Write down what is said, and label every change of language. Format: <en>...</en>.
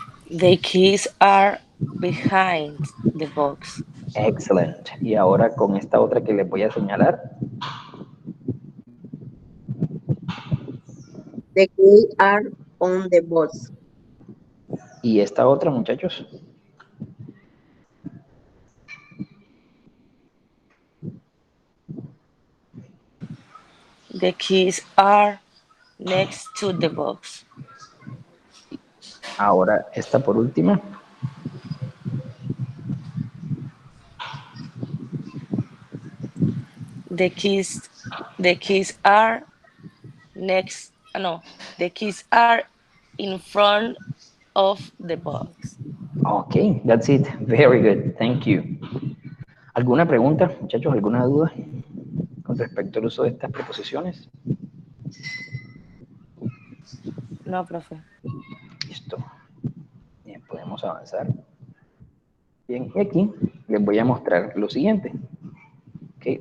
<en>The keys are behind the box. Excellent.</en> <es>Y ahora con esta otra que les voy a señalar.</es> <en>The keys are on the box.</en> <es>Y esta otra, muchachos.</es> <en>The keys are next to the box.</en> <es>Ahora esta por última.</es> <en>The keys are next, no, the keys are in front of the box. Ok, that's it. Very good. Thank you.</en> <es>¿Alguna pregunta, muchachos? ¿Alguna duda con respecto al uso de estas preposiciones? No, profe. Listo. Bien, podemos avanzar. Bien, y aquí les voy a mostrar lo siguiente. Okay.</es>